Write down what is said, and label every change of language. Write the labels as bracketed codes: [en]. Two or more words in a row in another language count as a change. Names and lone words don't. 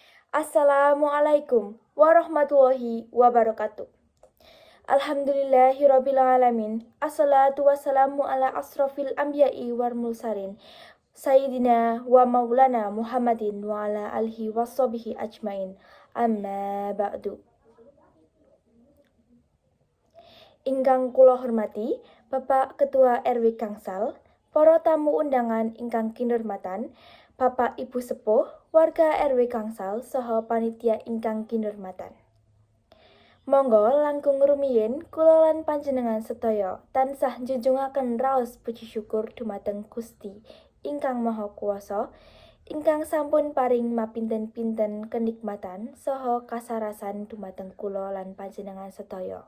[ar] السلام عليكم ورحمة الله وبركاته. الحمد لله رب العالمين. الصلاة والسلام على أشرف الأنبياء والمرسلين. سيدنا ومولانا محمد وعلى آله وصحبه أجمعين. أما بعد. [jv] Ingkang kula hormati Bapak Ketua RW Gangsal, para tamu undangan ingkang kinurmatan, Bapak Ibu Sepuh, warga RW Gangsal saha panitia ingkang kinurmatan. Monggo langkung rumiyin kula lan panjenengan sedaya tansah njunjungaken raos puji syukur dumateng Gusti ingkang Maha Kuwasa ingkang sampun paring mapinten-pinten kenikmatan saha kasarasan dumateng kula lan panjenengan sedaya.